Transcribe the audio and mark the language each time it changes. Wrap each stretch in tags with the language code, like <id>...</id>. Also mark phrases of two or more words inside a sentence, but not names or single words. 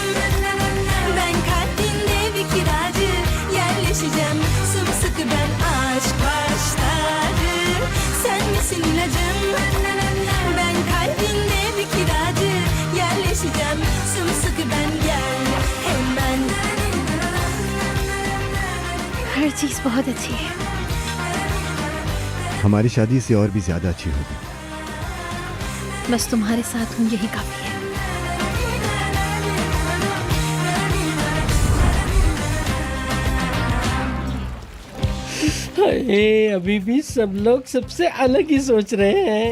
<tr>Ben kalbinde bir kiracı. Yerleşeceğim sımsıkı ben, aşk başladı. Sen misin ilacım? Ben kalbinde bir kiracı. Yerleşeceğim sımsıkı ben, gel hemen.</tr> <hi>हर चीज़ बहुत अच्छी है। हमारी शादी इससे और भी ज्यादा अच्छी होगी। बस तुम्हारे साथ हूँ, यही काफ़ी है। अरे अभी भी सब लोग सबसे अलग ही सोच रहे हैं।</hi>